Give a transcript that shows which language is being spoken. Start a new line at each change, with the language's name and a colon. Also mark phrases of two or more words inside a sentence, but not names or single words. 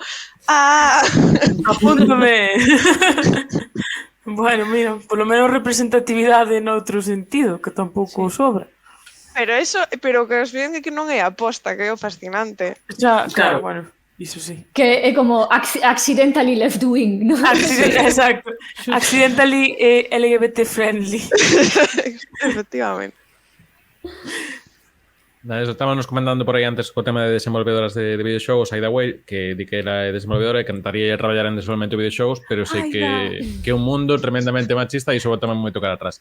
Galician: Apúntame. Bueno, mira, polo menos representatividade noutro sentido, que tampouco sobra. Pero que os ven que non é aposta, que é o fascinante. Xa, Claro. claro, bueno, iso sí. Que é como
English: accidentally left wing,
Galician: ¿no? Exacto.
English: Accidentally LGBT friendly.
Galician: Efectivamente.
Spanish: Eso estábamos comentando
Galician: por aí antes co tema de desenvolvedoras de videoxogos, Aida Way, que di que era desenvolvedora e que encantaría traballar en desenvolvemento de videoxogos, pero sei que é un mundo tremendamente machista e iso bota moito cara atrás.